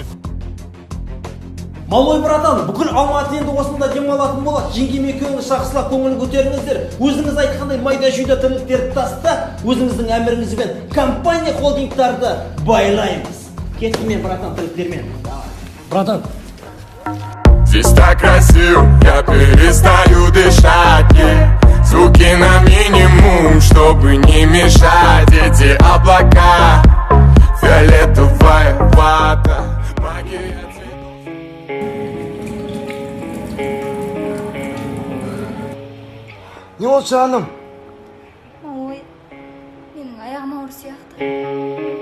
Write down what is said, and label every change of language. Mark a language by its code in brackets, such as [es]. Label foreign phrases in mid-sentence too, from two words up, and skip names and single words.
[ru] Малой братан, [kk] бүкіл Алматы енді осында демалатын болады. Жеңгем екеуіңіз шақсылап көңіл көтеріңіздер. Өзіңіз айтқандай майда жүйде тірліктерді таста, өзіңіздің әміріңізбен компания холдингтарды байлаймыз. Кетті братан, тірліктермен. [ru] Братан, здесь так красиво, я перестаю дышать, звуки на минимум, чтобы не мешать. Эти облака, фиолетовая вата, магия цветов. [kk] Не болды жаным? Ой, менің аяғым ауыр сияқты.